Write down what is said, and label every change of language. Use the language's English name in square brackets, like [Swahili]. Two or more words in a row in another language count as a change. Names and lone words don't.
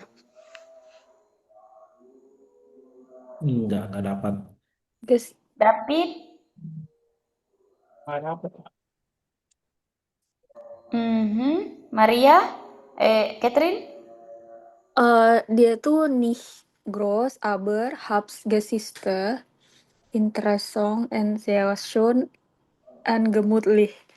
[Indonesian] Enggak dapat. Guys, David? Nggak dapat. Maria? Catherine? dia tuh [German] nicht groß, aber hab's Geschichte, interessant und sehr schön und gemütlich.